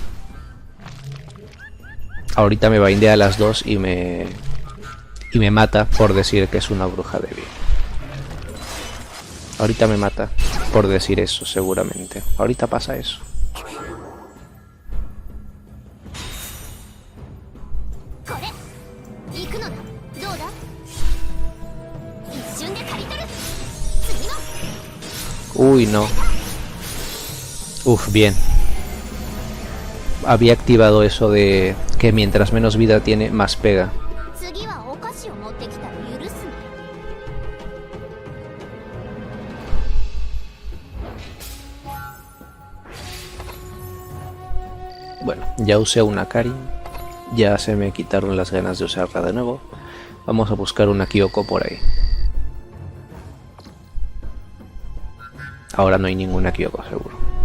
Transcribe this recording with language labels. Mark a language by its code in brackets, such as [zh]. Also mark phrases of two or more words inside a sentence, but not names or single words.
[es] Ahorita me baindea a las dos y me mata por decir que es una bruja débil. Ahorita me mata por decir eso, seguramente. Ahorita pasa eso. [ja] どうだ一瞬で刈り取る次の [es] Uy, no. Uf, bien. Había activado eso de que mientras menos vida tiene, más pega. [ja] 次はお菓子を持ってきたら許すな [es] Bueno, ya usé una Karin. Ya se me quitaron las ganas de usarla de nuevo. Vamos a buscar una Kyoko por ahí. Ahora no hay ninguna Kyoko, seguro.